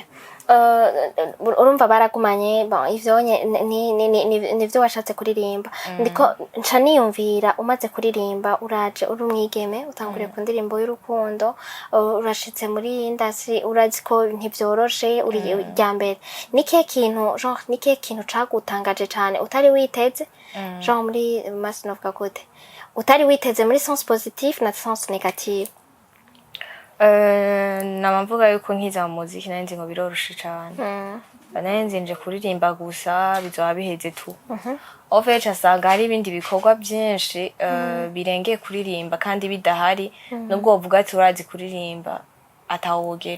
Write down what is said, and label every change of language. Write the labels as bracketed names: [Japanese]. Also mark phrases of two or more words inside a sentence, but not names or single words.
[Rundi] Urumva baragumanye bon ivyo nivyo washatse kuririmba ndiko nca niyumvira umaze kuririmba uraje uri umwigeme utanguriye ku ndirimbo y'urukundo urashitse muri industry urazi ko ntivyoroshe uri rya mbere nike kintu cagutangaje cyane utari witeze genre muri masinovuga gute utari witeze muri [French] sens positif [Rundi] na [French] sens negatif? [Rundi] Namvuga yuko nkiza mu muziki narinzi ngo biroroshe cyane. Narinzi nje kuririmba gusa bizoba biheze tu. Ofecha asanga hari ibindi bikorwa byinshi birengeye kuririmba kandi bidahari nubwo uvuga ati urazi kuririmba atawogera.